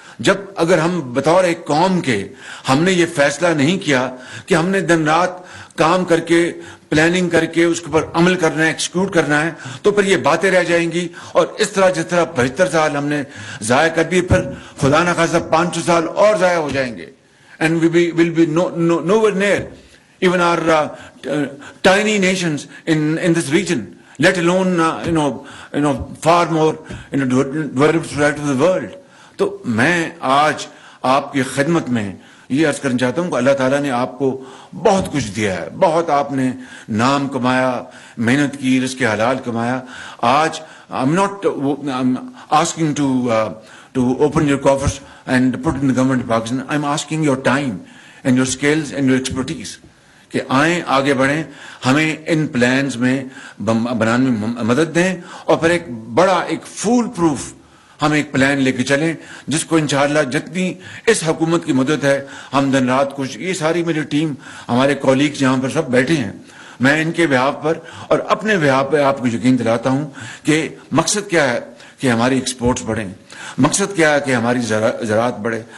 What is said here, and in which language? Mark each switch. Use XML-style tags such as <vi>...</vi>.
<ur>جب اگر ہم بطور ایک قوم کے ہم نے یہ فیصلہ نہیں کیا کہ ہم نے دن رات کام کر کے پلاننگ کر کے اس کے اوپر عمل کرنا ہے, ایکسیکیوٹ کرنا ہے, تو پھر یہ باتیں رہ جائیں گی. اور اس طرح جس طرح 75 سال ہم نے ضائع کر دیے, پھر خدا نہ خواستہ 500 سال اور ضائع ہو جائیں گے.</ur> <en>And we will be nowhere near even our tiny nations in this region, let alone far more developed society of the world.</en> <ur>تو میں آج آپ کی خدمت میں یہ عرض کرنا چاہتا ہوں کہ اللہ تعالیٰ نے آپ کو بہت کچھ دیا ہے, بہت آپ نے نام کمایا, محنت کی, رزق حلال کمایا.</ur> <en>آج I'm not asking to open your coffers and put in the government of Pakistan. I'm asking your time and your skills and your expertise.</en> <ur>کہ آئیں, آگے بڑھیں, ہمیں ان پلانز میں بنانے میں مدد دیں, اور پھر ایک بڑا ایک فول پروف ہم ایک پلان لے کے چلیں جس کو انشاءاللہ جتنی اس حکومت کی مدد ہے ہم دن رات کچھ, یہ ساری میری ٹیم, ہمارے کولیگز یہاں پر سب بیٹھے ہیں, میں ان کے بہاف پر اور اپنے بہاف پہ آپ کو یقین دلاتا ہوں کہ مقصد کیا ہے کہ ہماری ایکسپورٹس بڑھیں, مقصد کیا ہے کہ ہماری زراعت بڑھے.</ur>